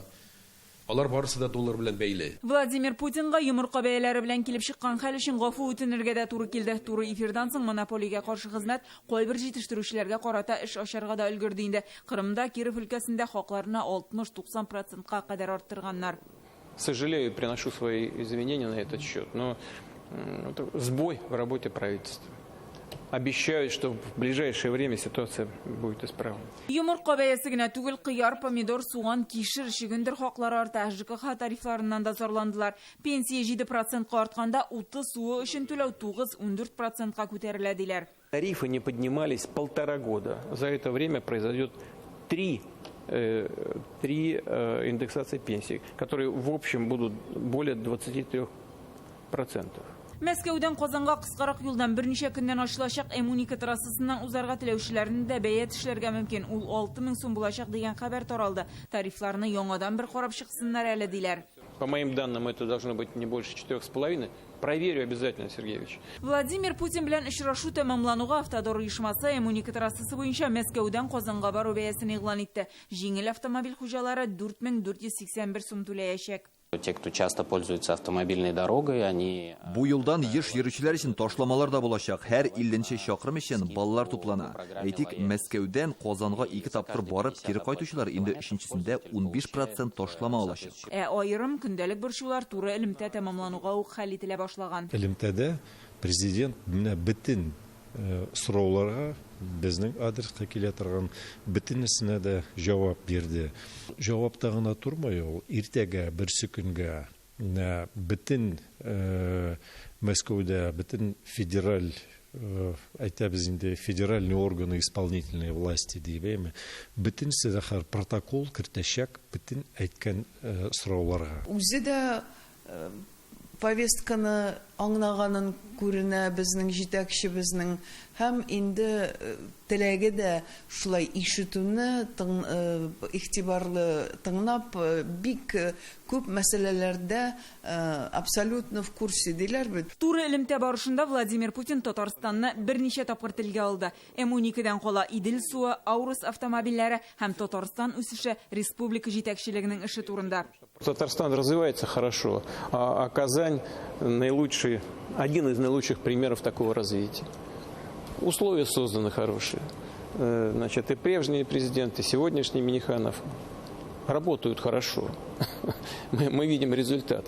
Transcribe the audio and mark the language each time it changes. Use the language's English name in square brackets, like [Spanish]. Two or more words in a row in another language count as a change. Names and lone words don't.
[Tatar] Алар барысы да доллар белән бәйле. Владимир Путинга йомырка бәяләре белән килеп чыккан хәл өчен гафу үтенергә дә туры килде. Туры эфирдан соң монополиягә каршы хезмәт кайбер җитештерүчеләргә карата эш ачарга да өлгерде инде. Кырымда, Киров өлкәсендә хакларына 60-90%ка кадәр арттырганнар. [Russian] Сожалею, приношу свои извинения на этот счет, но это сбой в работе правительства. Обещаю, что в ближайшее время ситуация будет исправлена. [Tatar] Йомырка бәясе генә түгел, кыяр, помидор, суган, кишер, шигендер хаклары арта, ЖКХ тарифларыннан да зарландылар. Пенсия 7%-ка артканда, уты суы өчен түләү 9-14%-ка күтәрелә диләр. [Russian] Тарифы не поднимались 1,5 года. За это время произойдет 3 индексации пенсий, которые в общем будут более 23%. [Tatar] Мәскәүдән Казанга кыскарак юлдан берничә көннән ачылачак М12 трассасыннан узарга теләүчеләрне дә бәя эшләргә мөмкин. Ул 6000 сум булачак дигән хәбәр таралды. Тарифларны яңадан бер карап чыксыннар әле диләр. [Russian] По моим данным, это должно быть не больше 4,5. Проверю обязательно, Сергеевич. [Tatar] Владимир Путин белән очрашу тәмамлануга Автодор оешмасы М12 трассасы буенча Мәскәүдән Казанга бару бәясен игълан итте. Җиңел автомобиль хуҗалары 4481 сум түләячәк. [Russian] Те, кто часто пользуется автомобильной дорогой, они... [Tatar] Бу юлдан еш йөрүчеләр өчен ташламалар да булачак. Һәр 50 чакрым өчен баллар туплана. Әйтик, Мәскәүдән Казанга 2 тапкыр барып, кире кайтучылар инде 3-сендә 15% ташлама алачак. Айрым көндәлек борчулар туры элемтә тәмамлануга ук хәл ителә башлаган. Элемтәдә президент менә бөтен сорауларга безнең адресқа килә торган бөтенесенә дә җавап бирде. Җавапта гына тормый ул, иртәгә берсе көнгә бөтен Мәскәүдә бөтен федераль әйтәбез инде [Russian] федеральный органы исполнительной власти [Tatar] дибеме бөтенсе дә протокол кертәчәк бөтен әйткән сорауларга. Үзе дә повестканы аңлаганын күренә безнең җитәкчебезнең һәм инде теләге дә шулай ишетүне игътибарлы тыңлап бик күп мәсьәләләрдә [Russian] абсолютно в курсе [Tatar] диләр бит. Туры элемтә барышында Владимир Путин Татарстанны берничә тапкыр телгә алды. М12дән кала Идел суы, Аурус автомобильләре һәм Татарстан үсеше республика җитәкчелегенең эше турында. [Russian] Татарстан развивается хорошо, а Казань один из наилучших примеров такого развития. Условия созданы хорошие. Значит, и прежний президент, и сегодняшний Миниханов работают хорошо. Мы видим результат.